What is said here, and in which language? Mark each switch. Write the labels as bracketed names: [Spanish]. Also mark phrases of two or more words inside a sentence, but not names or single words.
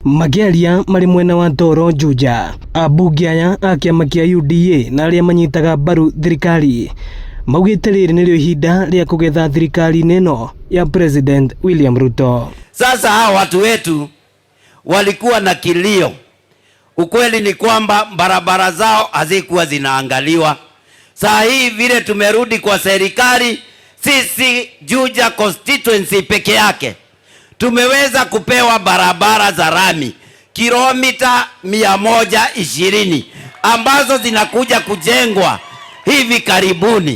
[Kikuyu] Mageria mari mwena wa Toro Juja, abunge aya a kiama kia UDA na aria manyitaga mbaru thirikari maugite riri nirio ihinda ria kugetha thirikari neno ya President William Ruto. [Swahili] Sasa hao watu wetu walikuwa na kilio. Ukweli ni kwamba barabara zao hazikuwa zinaangaliwa. Saa hii vile tumerudi kwa serikali, sisi Juja constituency peke yake tumeweza kupewa barabara za rami kilomita 120 ambazo zinakuja kujengwa hivi karibuni.